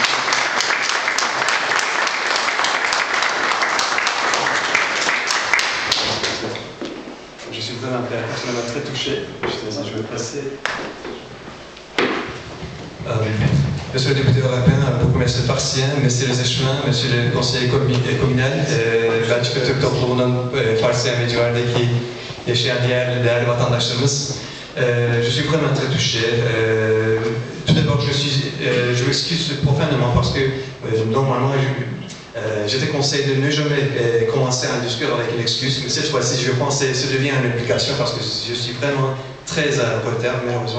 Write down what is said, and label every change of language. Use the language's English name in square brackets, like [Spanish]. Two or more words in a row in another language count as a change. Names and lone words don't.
[French] Je suis vraiment personnellement très touché. Je vais passer. Monsieur le député européen, burgomester Farciennes, monsieur les échevins, monsieur le conseiller communal, [Turkish] ben çıkıp toplumunun Farciennes ve civardaki yaşayan değerli vatandaşlarımız, [French] je suis vraiment très touché. Tout d'abord, je m'excuse profondément parce que normalement, j'étais conseillé de ne jamais commencer un discours avec une excuse, mais cette fois-ci, je pense que ça devient une obligation parce que je suis vraiment très en retard, malheureusement.